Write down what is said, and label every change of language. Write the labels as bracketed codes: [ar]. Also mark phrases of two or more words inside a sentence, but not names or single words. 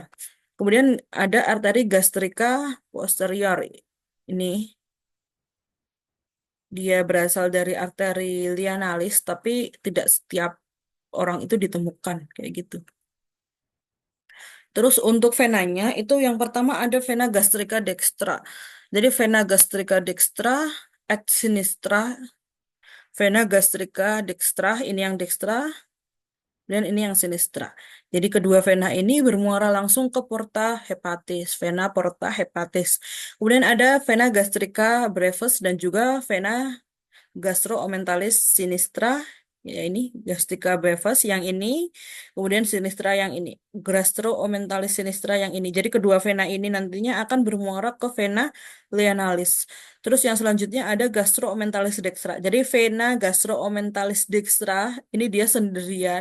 [id] Kemudian ada arteri gastrika posterior. Ini dia berasal dari arteri lianalis, tapi tidak setiap orang itu ditemukan kayak gitu. Terus untuk venanya itu yang pertama ada [la] vena gastrica dextra. [id] Jadi [la] vena gastrica dextra et sinistra, vena gastrica dextra [id] ini yang dextra dan ini yang sinistra. Jadi kedua vena ini bermuara langsung ke [la] porta hepatis, vena porta hepatis. [id] Kemudian ada [la] vena gastrica brevis [id] dan juga [la] vena gastroomenthalis sinistra, [id] ya ini [la] gastrica brevis [id] yang ini, kemudian sinistra yang ini, [la] gastroomenthalis sinistra [id] yang ini. Jadi kedua vena ini nantinya akan bermuara ke [la] vena lienalis. [id] Terus yang selanjutnya ada [la] gastroomenthalis dextra. [id] Jadi [la] vena gastroomenthalis dextra [id] ini dia sendirian.